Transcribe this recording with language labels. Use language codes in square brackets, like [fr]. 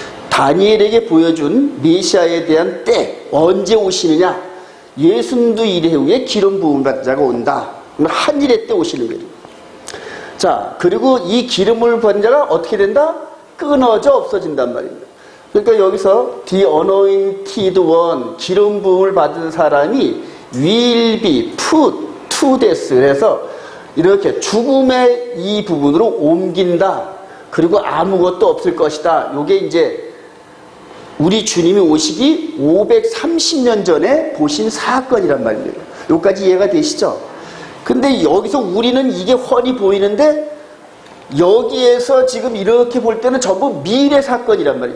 [ko] 다니엘에게 보여준 메시아에 대한 때, 언제 오시느냐? 예순두 이래 후에 기름 부음 받은 자가 온다. 한일의 때 오시는 거예요. 자, 그리고 이 기름을 받은 자가 어떻게 된다? 끊어져 없어진단 말입니다. 그러니까 여기서 [en] The anointed one, [ko] 기름 부음을 받은 사람이 [en] will be put to death. [ko] 그래서 이렇게 죽음의 이 부분으로 옮긴다. 그리고 아무것도 없을 것이다. 요게 이제 우리 주님이 오시기 530년 전에 보신 사건이란 말입니다. 여기까지 이해가 되시죠? 근데 여기서 우리는 이게 훤히 보이는데, 여기에서 지금 이렇게 볼 때는 전부 미래 사건이란 말이에요.